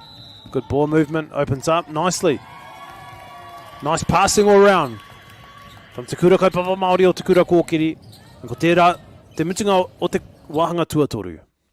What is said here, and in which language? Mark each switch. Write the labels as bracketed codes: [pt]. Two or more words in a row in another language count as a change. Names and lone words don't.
[en] Good ball movement, opens up nicely. Nice passing all round. [mi] From Te Kura Kaupapa Māori o Te Kura Kōkiri. Ko tērā, te mutunga o te wahanga tuatoru.